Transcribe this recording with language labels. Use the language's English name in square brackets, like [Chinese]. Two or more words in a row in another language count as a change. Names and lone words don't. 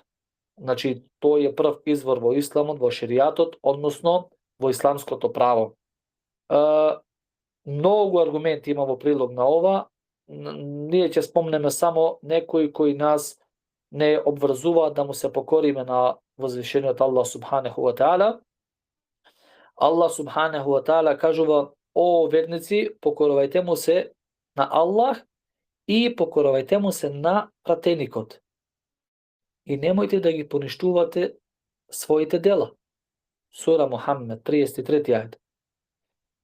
[Macedonian] Значи, тој е прв извор во исламот, во шеријатот, односно во исламското право. Многу аргументи има во прилог на ова. Ние ќе спомнеме само некои кои нас не обврзуваат да му се покориме на возвишениот Аллах [Arabic] سبحانه وتعالى. [Macedonian] Аллах [Arabic] سبحانه وتعالى [Macedonian] кажува: о верници, покорувајте му се на Аллах и покорувајте му се на пратеникот. И немојте да ги поништувате своите дела. Сура Мухаммед, 33 ајет.